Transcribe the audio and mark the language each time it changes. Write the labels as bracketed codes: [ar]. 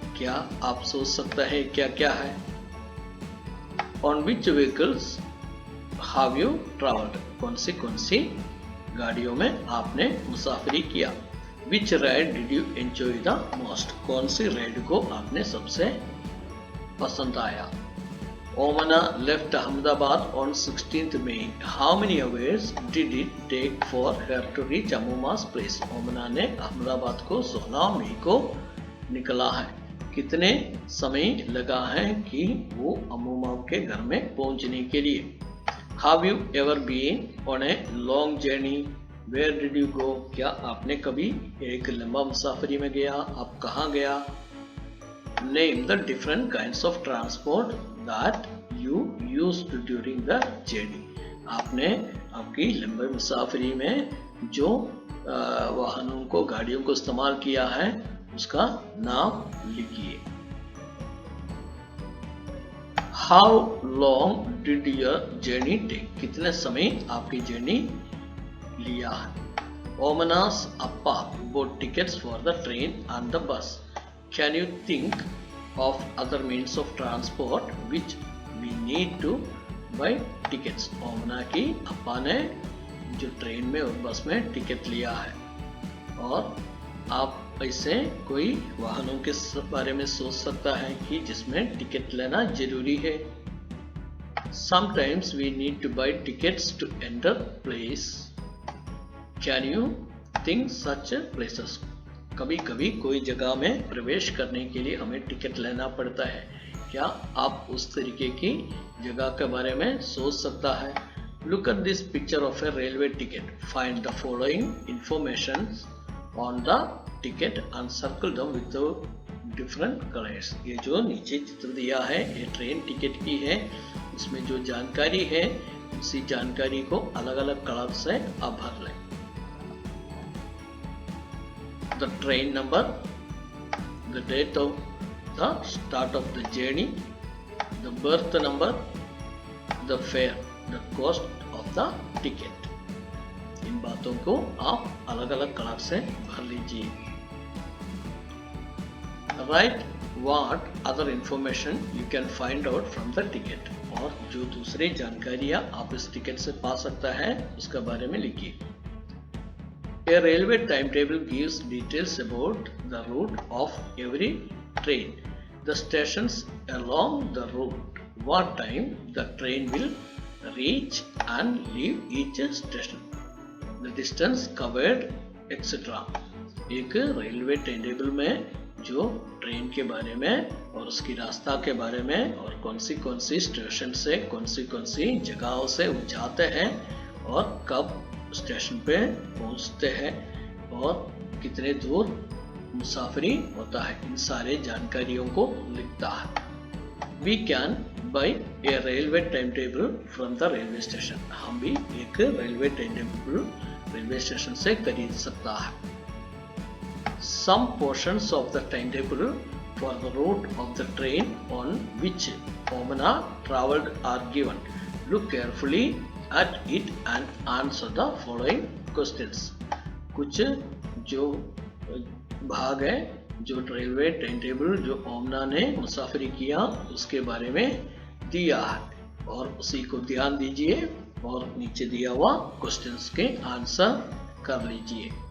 [hi] क्या आप सोच सकते हैं क्या क्या है? [en] On which vehicles have you traveled? [hi] कौन सी गाड़ियों में आपने मुसाफरी किया? [en] Which ride did you enjoy the most? [hi] कौन सी राइड को आपने सबसे पसंद आया? [en] Omana left Ahmedabad on 16th May। How many hours did it take for her to reach Ammuma's place? [hi] Omana ने अहमदाबाद को 16 मई को निकला है। कितने समय लगा है कि वो अम्मुमा के घर में पहुंचने के लिए? [en] Have you ever been on a long journey? Where did you go? [hi] क्या आपने कभी एक लंबा मुसाफरी में गया? आप कहाँ गया? [en] Name the different kinds of transport that you used during the journey। [hi] आपने आपकी लंबी मुसाफरी में जो वाहनों को, गाड़ियों को इस्तेमाल किया है उसका नाम लिखिए। [en] how long did your journey take, [hi] कितने समय आपकी जर्नी लिया है। [en] Omana's appa bought tickets for the train and the bus. Can you think of other means of transport which we need to buy tickets? [hi] ओमना की अप्पा ने जो train में और बस में टिकट लिया है, और आप ऐसे कोई वाहनों के बारे में सोच सकता है कि जिसमें टिकट लेना जरूरी है। [en] Sometimes we need to buy tickets to enter place. Can you think such places? [hi] कभी कभी कोई जगह में प्रवेश करने के लिए हमें टिकट लेना पड़ता है। क्या आप उस तरीके की जगह के बारे में सोच सकता है। [en] Look at this picture of a railway ticket. Find the following information on the ticket and circle them with the different colors. [hi] ये जो नीचे चित्र दिया है ये ट्रेन टिकट की है। इसमें जो जानकारी है उसी जानकारी को अलग अलग कलर से आप भर लें। [en] The train number, the date of the start of the journey, the berth number, the fare, the cost of the ticket. [hi] इन बातों को आप अलग अलग कलर से भर लीजिए। [en] Write what other information you can find out from the ticket. [hi] और जो दूसरी जानकारियां आप इस टिकट से पा सकता है उसके बारे में लिखिए। [en] A railway timetable gives details about the route of every train, the stations along the route, what time the train will reach and leave each station, the distance covered, etc. [hi] एक railway time table में जो train के बारे में और उसकी रास्ता के बारे में और कौन सी स्टेशन से कौन सी जगहों से वो जाते हैं और कब स्टेशन पे पहुंचते हैं और कितने दूर मुसाफरी होता है, इन सारे जानकारियों को लिखता है। [en] We can buy a railway timetable from the railway station. [hi] हम भी एक railway time table railway station से खरीद सकता है। [en] Some portions of the timetable for the route of the train on which Omana traveled are given. Look carefully at it and answer the following questions. [hi] कुछ जो भाग है जो railway time table जो ओमना ने मुसाफिरी किया उसके बारे में दिया है और उसी को ध्यान दीजिए और नीचे दिया हुआ क्वेश्चंस के आंसर कर लीजिए।